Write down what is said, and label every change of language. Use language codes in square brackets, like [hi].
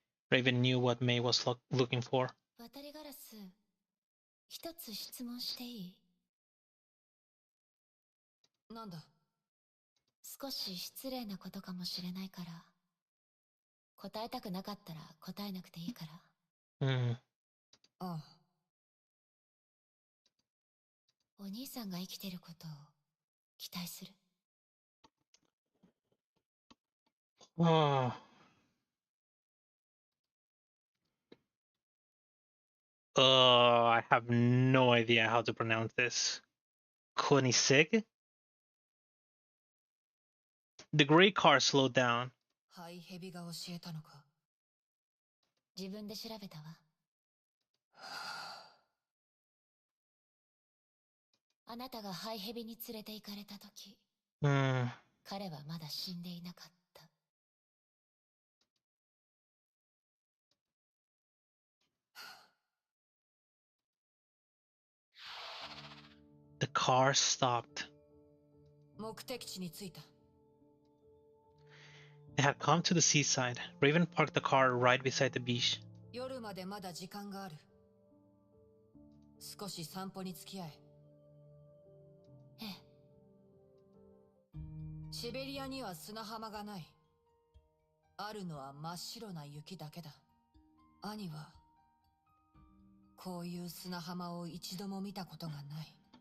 [en] Raven knew what May was looking for. [ja] 渡りガラス、一つ質問していい？なんだ？少し失礼なことかもしれないから、答えたくなかったら答えなくていいから。ああ。お兄さんが生きてることを期待する。 [en] I have no idea how to pronounce this. Koenigsegg? The gray car slowed down. [ja] ハイヘビが教えたのか？自分で調べたわ。あなたがハイヘビに連れて行かれたとき、彼はまだ死んでいなかった。 [en] The car stopped. [ja] 目的地に着いた。 [en] They had come to the seaside. Raven parked the car right beside the beach. [ja] 夜までまだ時間がある。少し散歩に付き合え。ええ。シベリアには砂浜がない。あるのは真っ白な雪だけだ。兄はこういう砂浜を一度も見たことがない。